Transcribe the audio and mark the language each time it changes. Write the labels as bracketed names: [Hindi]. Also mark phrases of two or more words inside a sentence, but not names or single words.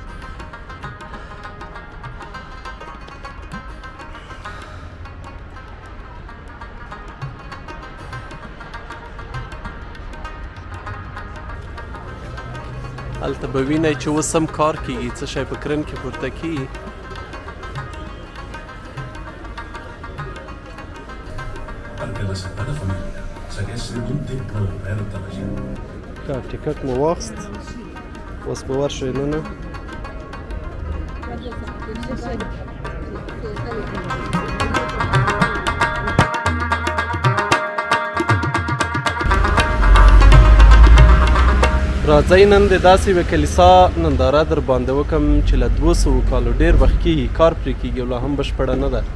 [Pashto] هلته به وینئ چې اوس هم کار کېږي، څه شی په کرن کې پورته کېږي. [Catalan] Perquè la Sagrada Família segueix sent un temple obert a la gent. [Pashto] ټکټ مو واخیست، اوس به ورشئ ننه. راځئ نن د داسې یوې کلیسا ننداره در باندې وکړم چې له 200 کالو ډېر وخت کېږي کار پرې کېږي او لا هم بشپړه نه ده.